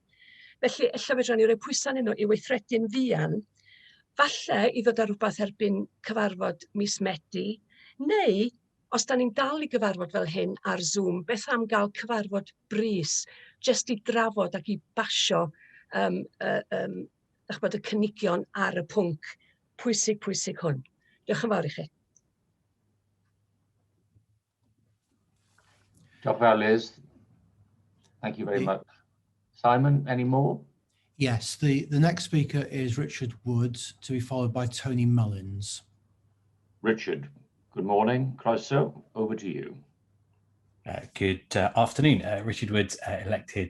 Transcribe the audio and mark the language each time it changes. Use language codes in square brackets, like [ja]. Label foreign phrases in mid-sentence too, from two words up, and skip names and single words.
[cy] Felly, ella fedrwn ni roi pwysau yn nhw I weithredu'n fuan, falle I ddod â rhywbeth erbyn cyfarfod mis Medi, neu os da ni'n dal I gyfarfod fel hyn ar Zoom, beth am gael cyfarfod brys, jyst I drafod ac I basio y cynigion ar y pwnc pwysig hwn. Diolch yn fawr I chi. [en] Dr. Liz, thank you very much. Simon, any more? Yes, the next speaker is Richard Woods, to be followed by Tony Mullins. Richard, good morning. Croeso, over to you. Good afternoon. Richard Woods, elected.